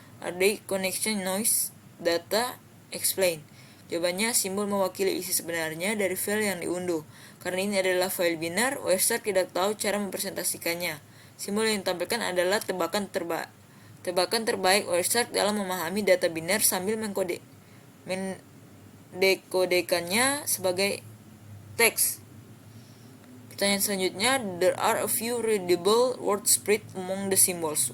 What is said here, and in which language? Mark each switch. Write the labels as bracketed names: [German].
[English] Are they connection noise data? Explain. [Indonesian] Jawabannya, simbol mewakili isi sebenarnya dari file yang diunduh. Karena ini adalah file binar, Wireshark tidak tahu cara mempresentasikannya. Simbol yang ditampilkan adalah tebakan terbaik Wireshark dalam memahami data binar sambil mendekodekannya sebagai teks. Pertanyaan selanjutnya, [English] there are a few readable word spread among the symbols.